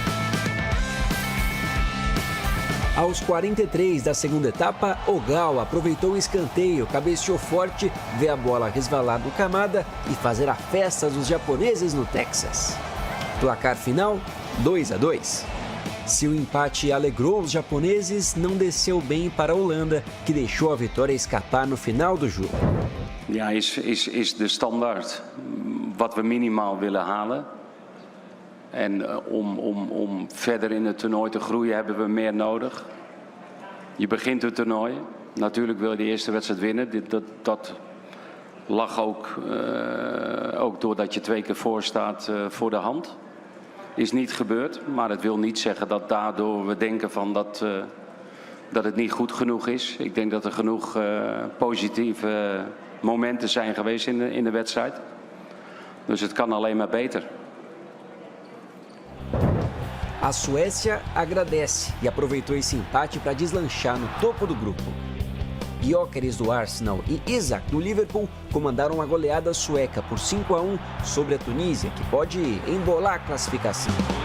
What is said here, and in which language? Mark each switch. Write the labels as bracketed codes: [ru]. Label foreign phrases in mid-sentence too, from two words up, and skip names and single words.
[pt] Aos 43 da segunda etapa, Ogal aproveitou o escanteio, cabeceou forte, vê a bola resvalar do Kamada e fazer a festa dos japoneses no Texas. Placar final, 2-2. Se o empate alegrou os japoneses, não desceu bem para a Holanda, que deixou a vitória escapar no final do jogo. [nl] Ja, is de standaard wat we minimaal willen halen. En om verder in het toernooi te groeien hebben we meer nodig. Je begint het toernooi. Natuurlijk wil je de eerste wedstrijd winnen. Dat lag ook doordat je 2 keer voor staat voor de hand. Is niet gebeurd, maar het wil niet zeggen dat daardoor we denken van dat het niet goed genoeg is. Ik denk dat er genoeg positieve momenten zijn geweest in de wedstrijd. Dus het kan alleen maar beter. [pt] A Suécia agradece e aproveitou esse empate para deslanchar no topo do grupo. Gyökeres do Arsenal e Isak do Liverpool comandaram uma goleada sueca por 5-1 sobre a Tunísia, que pode embolar a classificação.